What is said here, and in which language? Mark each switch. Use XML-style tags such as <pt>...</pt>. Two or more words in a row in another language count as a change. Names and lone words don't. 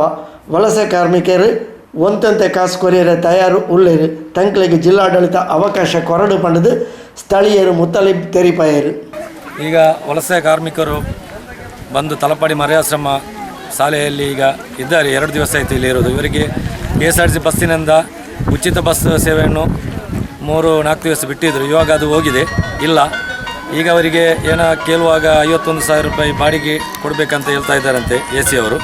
<tcy>ವಲಸೆ ಕಾರ್ಮಿಕರು ಒಂತಂತೆ ಕಾಸು ಕೊರಿಯರೆ ತಯಾರು ಉಳ್ಳೇರು. ತಂಕ್ಲೆಗ್ ಜಿಲ್ಲಾಡಳಿತ ಅವಕಾಶ ಕೊರಡು ಪಂಡದು ಸ್ಥಳೀಯರು ಮುತ್ತಲಿ ತೆರಿಪಾಯರು.</tcy> <kn>ಈಗ ವಲಸೆ ಕಾರ್ಮಿಕರು ಬಂದು ತಲಪಾಡಿ ಮರೆಯಾಶ್ರಮ ಶಾಲೆಯಲ್ಲಿ ಈಗ ಇದ್ದಾರೆ. 2 ದಿವಸ ಆಯಿತು ಇಲ್ಲಿ ಇರೋದು. ಇವರಿಗೆ KSRTC ಬಸ್ಸಿನಿಂದ ಉಚಿತ ಬಸ್ ಸೇವೆಯನ್ನು 3-4 ದಿವಸ ಬಿಟ್ಟಿದ್ದರು. ಇವಾಗ ಅದು ಹೋಗಿದೆ, ಇಲ್ಲ. ಈಗ ಅವರಿಗೆ ಏನೋ ಕೇಳುವಾಗ 51,000 ರೂಪಾಯಿ ಬಾಡಿಗೆ ಕೊಡಬೇಕಂತ ಹೇಳ್ತಾ ಇದ್ದಾರಂತೆ AC ಅವರು.</kn>